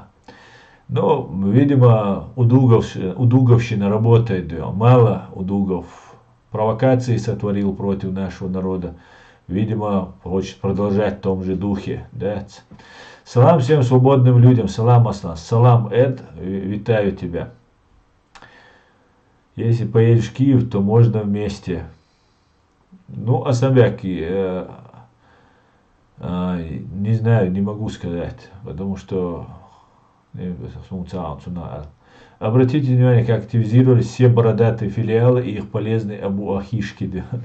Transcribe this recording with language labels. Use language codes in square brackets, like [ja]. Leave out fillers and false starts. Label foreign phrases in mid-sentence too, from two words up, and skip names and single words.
[ru] Но, видимо, удуговщина работает. Мало удугов. Провокации сотворил против нашего народа. Видимо, хочет продолжать в том же духе. Да? Салам всем свободным людям. Салам, Аслан. Салам, Эд. Витаю тебя. Если поедешь в Киев, то можно вместе. Ну, Асамбяки, не знаю, не могу сказать, потому что обратите внимание, как активизировались все бородатые филиалы и их полезные абу-ахишки.